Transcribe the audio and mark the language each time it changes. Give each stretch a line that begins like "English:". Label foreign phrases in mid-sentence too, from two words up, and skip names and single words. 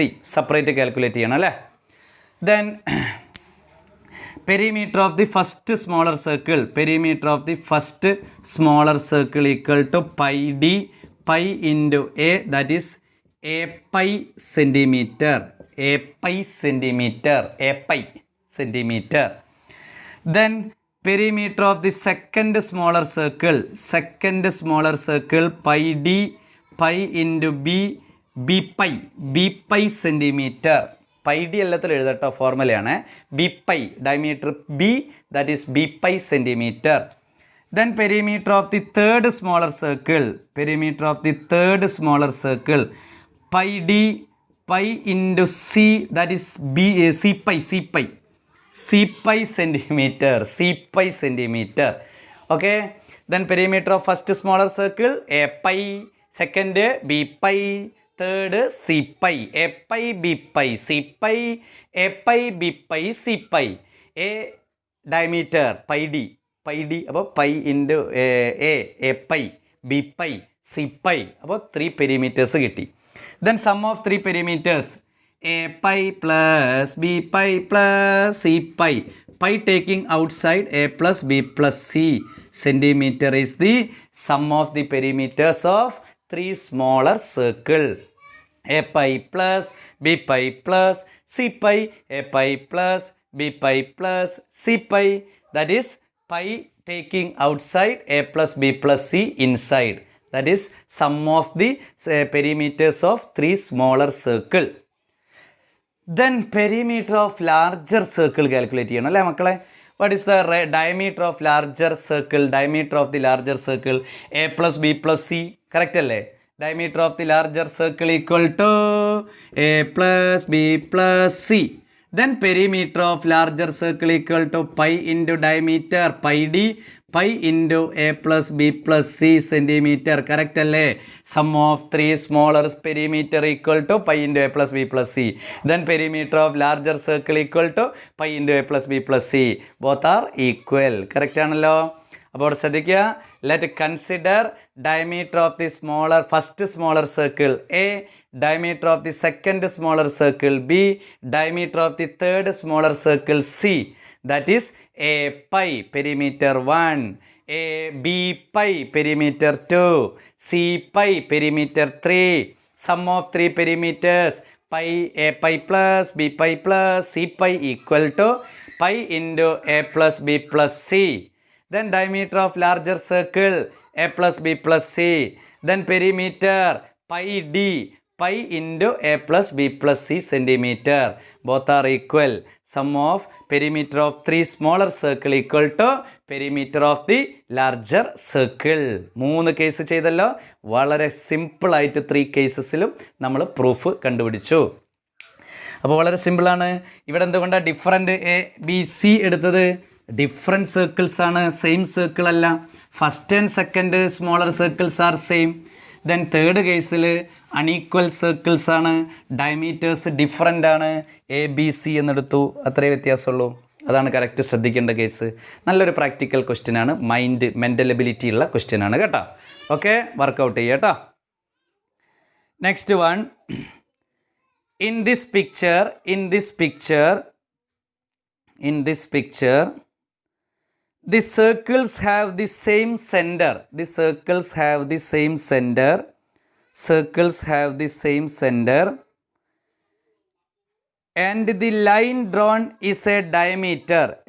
English: separate calculate
Malayalam: ചെയ്യണം അല്ലേ.
English: then perimeter of the first smaller circle, perimeter of the first smaller circle equal to pi d, pi into a, that is a pi centimeter, a pi centimeter, a pi centimeter. ദെൻ perimeter of the second smaller circle pi d, pi into b, b pi centimeter. pi d
Malayalam: എല്ലാത്തിലും എഴുതട്ടോ, ഫോർമുലയാണ്.
English: b pi diameter b, that is b pi centimeter. Then perimeter of the third smaller circle, pi d, pi into c, that is c pi centimeter. Okay, then perimeter of first smaller circle a pi, second b pi, third c pi, a pi b pi c pi, a pi b pi c pi. A diameter pi d അപ്പോൾ pi into a pi b pi c pi,
Malayalam: അപ്പോൾ 3 perimeters കിട്ടി.
English: Then sum of 3 perimeters a pi plus b pi plus c pi. Pi taking outside a plus b plus c centimeter is the sum of the perimeters of 3 smaller circle. A pi plus b pi plus c pi, a pi plus b pi plus c pi, that is pi taking outside a plus b plus c inside. That is sum of the perimeters of 3 smaller circle. Then perimeter of larger circle calculate
Malayalam: ചെയ്യണം അല്ലേ മക്കളെ?
English: What is the diameter of larger circle? Diameter of the larger circle a plus b plus c.
Malayalam: Correct അല്ലേ?
English: Diameter of the larger circle equal to a plus b plus c. Then perimeter of larger circle equal to pi into diameter pi d, pi into a plus b plus c centimeter.
Malayalam: Correct alle?
English: Sum of 3 smaller perimeter equal to pi into a plus b plus c. Then perimeter of larger circle equal to pi into a plus b plus c. Both are equal.
Malayalam: Correct ആണല്ലോ? അപ്പോൾ ശ്രദ്ധിക്കുക.
English: Let consider diameter of the first smaller circle a, diameter of the second smaller circle b, diameter of the third smaller circle c. That is a pi perimeter 1, a b pi perimeter 2, c pi perimeter 3. Sum of 3 perimeters pi a pi plus b pi plus c pi equal to pi into a plus b plus c. Then diameter of larger circle a plus b plus c. Then perimeter pi d, pi into a plus b plus c centimeter. Both are equal. Sum of perimeter of 3 smaller circle equal to perimeter of the larger circle.
Malayalam: 3 കേസ് ചെയ്തല്ലോ. വളരെ സിമ്പിളായിട്ട് 3 കേസസിലും നമ്മൾ പ്രൂഫ് കണ്ടുപിടിച്ചു. അപ്പോൾ വളരെ സിമ്പിളാണ്. ഇവിടെ എന്തുകൊണ്ടാണ്
English: different a b c
Malayalam: എടുത്തത്?
English: different circles
Malayalam: ആണ്,
English: same circle
Malayalam: അല്ല.
English: first and second smaller circles are same. then third
Malayalam: കേസിൽ
English: unequal circles
Malayalam: ആണ്,
English: diameters different
Malayalam: ആണ്. എ ബി സി എന്നെടുത്തു, അത്രേ വ്യത്യാസമുള്ളൂ. അതാണ് കറക്റ്റ് ശ്രദ്ധിക്കേണ്ട കേസ്. നല്ലൊരു
English: practical question
Malayalam: ആണ്,
English: mental ability
Malayalam: ഉള്ള ക്വസ്റ്റ്യൻ ആണ് കേട്ടോ.
English: okay, workout
Malayalam: ചെയ്യുക കേട്ടോ.
English: next one, in this picture the circles have the same center. And the line drawn is a diameter.